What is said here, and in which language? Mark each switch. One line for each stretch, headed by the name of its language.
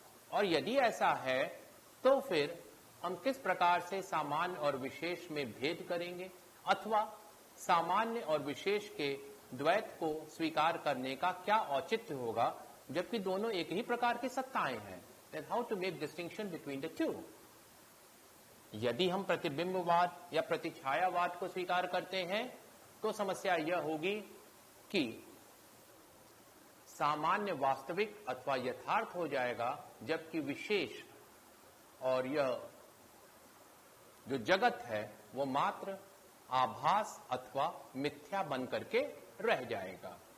Hindi: और यदि ऐसा है तो फिर हम किस प्रकार से सामान्य और विशेष में भेद करेंगे, अथवा सामान्य और विशेष के द्वैत को स्वीकार करने का क्या औचित्य होगा, जबकि दोनों एक ही प्रकार की सत्ताएं हैं।
English: Then how to make distinction between the two?
Hindi: यदि हम प्रतिबिंबवाद या प्रतिछायावाद को स्वीकार करते हैं तो समस्या यह होगी कि सामान्य वास्तविक अथवा यथार्थ हो जाएगा, जबकि विशेष और यह जो जगत है वो मात्र आभास अथवा मिथ्या बन करके रह जाएगा।